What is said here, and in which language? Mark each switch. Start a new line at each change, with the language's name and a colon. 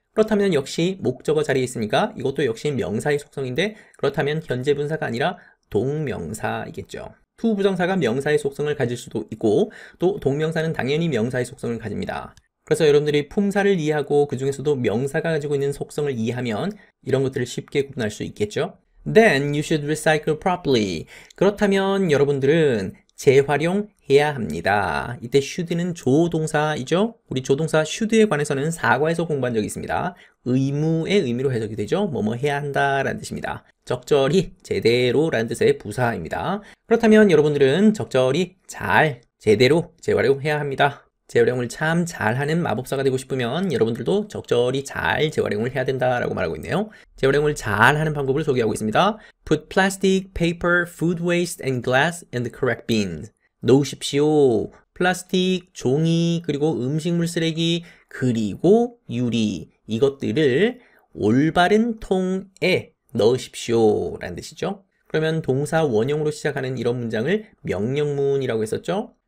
Korean: 그렇다면 역시 목적어 자리에 있으니까 이것도 역시 명사의 속성인데, 그렇다면 현재 분사가 아니라 동명사이겠죠. to 부정사가 명사의 속성을 가질 수도 있고 또 동명사는 당연히 명사의 속성을 가집니다. 그래서 여러분들이 품사를 이해하고 그 중에서도 명사가 가지고 있는 속성을 이해하면 이런 것들을 쉽게 구분할 수 있겠죠.
English: Then you should recycle properly.
Korean: 그렇다면 여러분들은 재활용해야 해야 합니다. 이때 should는 조동사이죠. 우리 조동사 should에 관해서는 사과에서 공부한 적이 있습니다. 의무의 의미로 해석이 되죠. 뭐뭐 해야 한다라는 뜻입니다. 적절히, 제대로 라는 뜻의 부사입니다. 그렇다면 여러분들은 적절히, 잘, 제대로 재활용해야 합니다. 재활용을 참 잘하는 마법사가 되고 싶으면 여러분들도 적절히 잘 재활용을 해야 된다라고 말하고 있네요. 재활용을 잘하는 방법을 소개하고 있습니다.
English: Put plastic, paper, food waste, and glass in the correct bins.
Korean: 놓으십시오. 플라스틱, 종이, 그리고 음식물 쓰레기, 그리고 유리, 이것들을 올바른 통에 넣으십시오 라는 뜻이죠. 그러면 동사 원형으로 시작하는 이런 문장을 명령문이라고 했었죠.